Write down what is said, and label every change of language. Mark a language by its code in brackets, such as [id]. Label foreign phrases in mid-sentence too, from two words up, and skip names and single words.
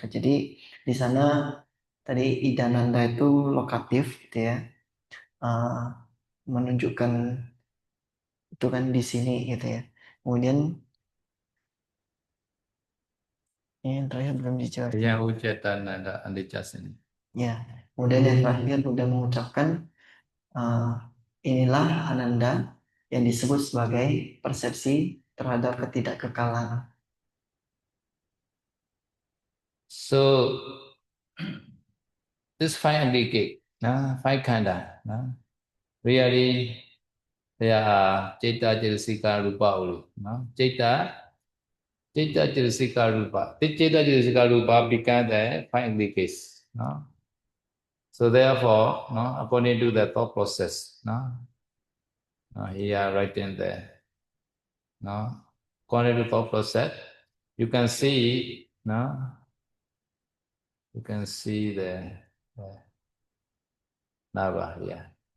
[id] Jadi di sana tadi Idananda itu lokatif gitu ya, menunjukkan itu kan di sini gitu ya. Kemudian ini yang terakhir belum dijawab. [pi] Ayam wujati ananda anicca sanya. [id] Ya, kemudian yang terakhir sudah mengucapkan inilah Ananda yang disebut sebagai persepsi terhadap ketidakkekalan. [en] So this five aggregate, five khanda, really there are [pi] Citta, Cetasika, Rupa [en] only. [pi] Citta, Cetasika, Rupa. [en] This [pi] Citta, Cetasika, Rupa [en] become the five aggregates. So therefore, according to the thought process, here writing there, according to thought process, you can see, you can see the Nava here.